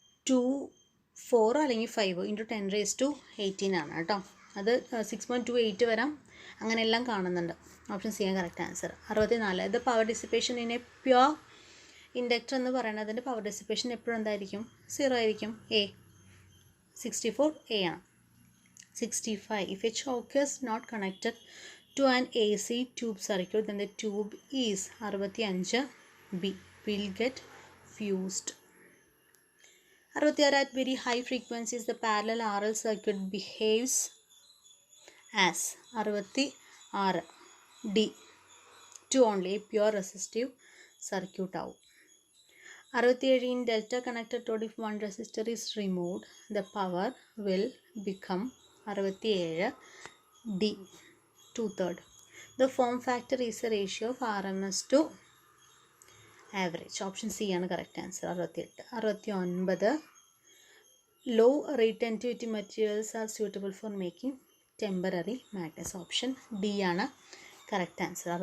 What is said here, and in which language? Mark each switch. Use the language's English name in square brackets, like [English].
[Malayalam] 6.24 അല്ലെങ്കിൽ 5 [English] into 10 raised to [Malayalam] 18 ആണ് കേട്ടോ. അത് 6.28 വരാം, അങ്ങനെ എല്ലാം കാണുന്നുണ്ട്. ഓപ്ഷൻ സി ആണ് കറക്റ്റ് ആൻസർ. 64 ഇത് [English] power dissipation in a pure inductor [Malayalam] എന്ന് പറയുന്നതിൻ്റെ പവർ ഡിസിപ്പേഷൻ എപ്പോഴും എന്തായിരിക്കും? 0 ആയിരിക്കും. എ. 64 എ ആണ്. [English] 65 if a choke is not connected to an AC tube circuit then the tube is 65 B, will get fused. 66 at very high frequencies the parallel RL circuit behaves as 66 D, 2 only, pure resistive circuit [Malayalam] ആവും. [English] 67 in delta connected load if one resistor is removed the power will become 67 D, 2/3. The form factor is a ratio of RMS to average. [Malayalam] Option C ആണ് correct answer. 68. [English] 69 low retentivity materials are suitable for making temporary magnets. [Malayalam] Option D ആണ് correct answer.